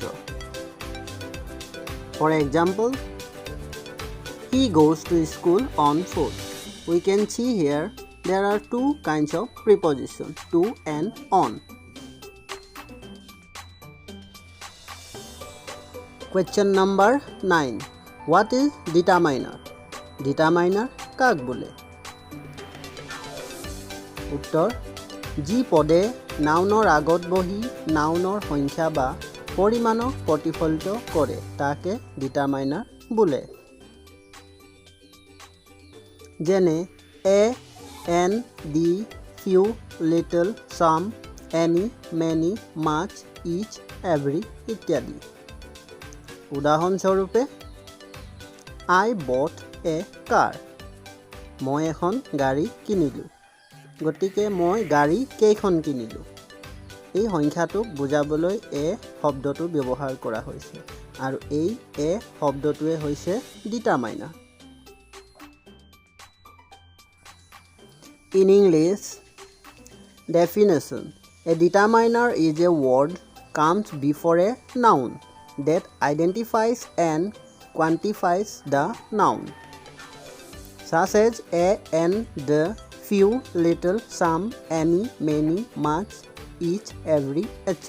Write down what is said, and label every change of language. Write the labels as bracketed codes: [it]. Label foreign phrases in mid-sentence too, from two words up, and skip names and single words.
[en] For example, he goes to school on foot. We can see here there are two kinds of preposition, to and on. Question number 9. What is determiner? Determiner [as] কাক বোলে? উত্তৰ, যি পদে নাউনৰ আগত বহি নাউনৰ সংখ্যা বা পৰিমাণক প্ৰতিফলিত কৰে তাকে ডিটাৰমাইনাৰ বোলে। [en] যেনে a, n, d, few, little, some, any, many, much, each, every ইত্যাদি। উদাহৰণস্বৰূপে I bought a car, [as] মই এখন গাড়ী কিনিলোঁ। গতিকে মই গাড়ী কেইখন কিনিলোঁ। এই সংখ্যাটোক বুজাবলৈ a শব্দটো ব্যৱহাৰ কৰা হৈছে আৰু এই a শব্দটোৱে হৈছে ডিটাৰমাইনাৰ। [en] In English, definition: a determiner is a word comes before a noun that identifies and quantifies the noun, such as a, n, the, few, little, some, any, many, much, each, every, etc.